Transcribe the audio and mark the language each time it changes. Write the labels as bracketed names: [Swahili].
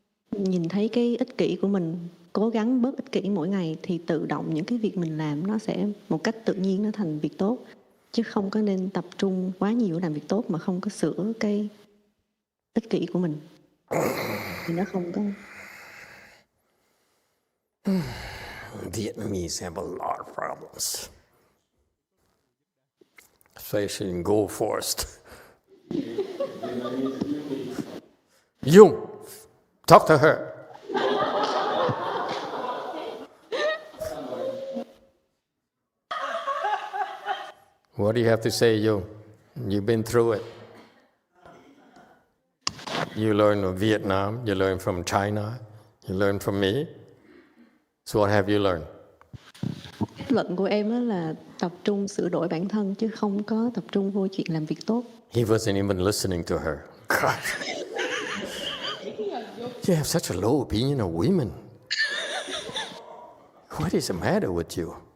[Vietnamese] Nhìn thấy cái ích kỷ của mình, cố gắng bớt ích kỷ mỗi ngày thì tự động những cái việc mình làm nó sẽ một cách tự nhiên nó thành việc tốt. Chứ không có nên tập trung quá nhiều làm việc tốt mà không có sửa cái ích kỷ của mình. Thì nó không có... [English] Vietnamese have a lot of problems, especially in Gold Forest. Jung, talk to her. What do you have to say, Jung? You've been through it. You learned from Vietnam, you learned from China, you learned from me. So what have you learned? [Vietnamese] Luận của em á là tập trung sửa đổi bản thân chứ không có tập trung vô chuyện làm việc tốt. [English] He wasn't even listening to her. God. You have such a low opinion of women. What is the matter with you?